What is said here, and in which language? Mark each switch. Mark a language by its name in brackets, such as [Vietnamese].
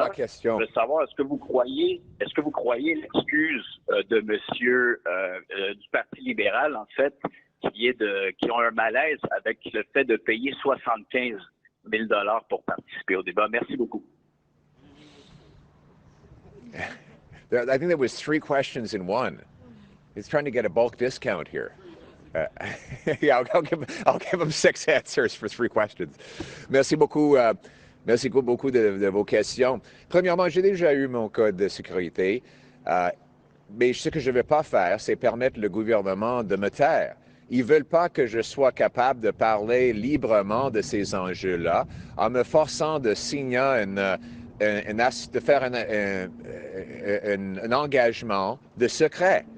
[French] La question. je veux savoir, est-ce que vous croyez l'excuse de monsieur du Parti libéral, en fait, qui ont un malaise avec le fait de payer 75 000 $ pour participer au débat? Merci beaucoup. [English] I think there was 3 questions in one. He's trying to get a bulk discount here. Yeah, I'll give him 6 answers for 3 questions. [French] Merci beaucoup. Merci beaucoup de vos questions. Premièrement, j'ai déjà eu mon code de sécurité, mais ce que je ne vais pas faire, c'est permettre le gouvernement de me taire. Ils ne veulent pas que je sois capable de parler librement de ces enjeux-là en me forçant de signer de faire un engagement de secret.